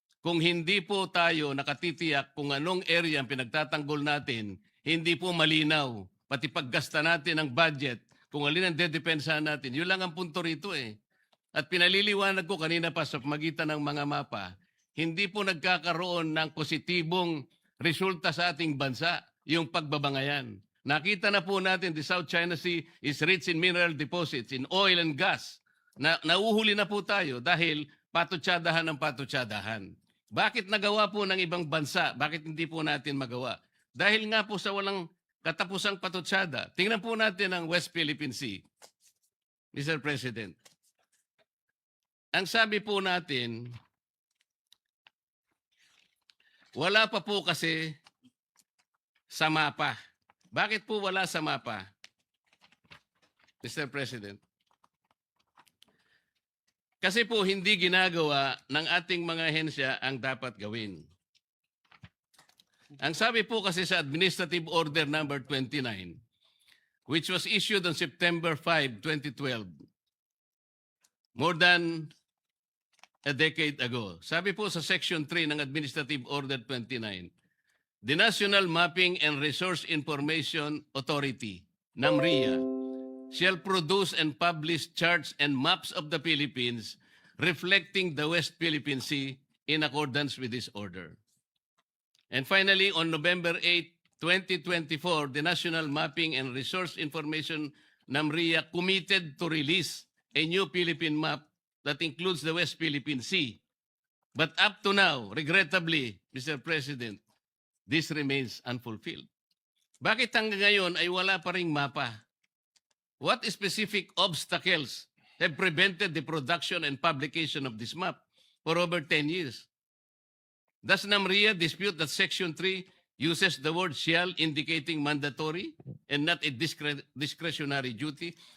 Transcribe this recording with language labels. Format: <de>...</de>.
<tl>Kung hindi po tayo nakatitiyak kung anong area ang pinagtatanggol natin, hindi po malinaw. Pati paggasta natin ng budget, kung alin ang dedepensahan natin, yun lang ang punto rito eh. At pinaliliwanag ko kanina pa sa pamagitan ng mga mapa, hindi po nagkakaroon ng positibong resulta sa ating bansa, yung pagbabangayan. Nakita na po natin</tl> <en>the South China Sea is rich in mineral deposits, in oil and gas.</en> <tl>nauhuli na po tayo dahil patutsadahan ng patutsadahan. Bakit nagawa po ng ibang bansa? Bakit hindi po natin magawa? Dahil nga po sa walang katapusang patutsada. Tingnan po natin ang West Philippine Sea, Mr. President. Ang sabi po natin, wala pa po kasi sa mapa. Bakit po wala sa mapa, Mr. President? Kasi po hindi ginagawa ng ating mga ahensya ang dapat gawin. Ang sabi po kasi sa</tl> <en>Administrative Order number 29, which was issued on September 5, 2012, more than a decade ago.</en> <tl>Sabi po sa</tl> <en>Section 3 ng Administrative Order 29, the National Mapping and Resource Information Authority, NAMRIA, shall produce and publish charts and maps of the Philippines reflecting the West Philippine Sea in accordance with this order. And finally, on November 8, 2024, the National Mapping and Resource Information NAMRIA committed to release a new Philippine map that includes the West Philippine Sea. But up to now, regrettably, Mr. President, this remains unfulfilled.</en> <tl>Bakit hanggang ngayon ay wala pa ring mapa?</tl> <en>What specific obstacles have prevented the production and publication of this map for over 10 years? Does NAMRIA dispute that Section 3 uses the word shall indicating mandatory and not a discretionary duty?</en>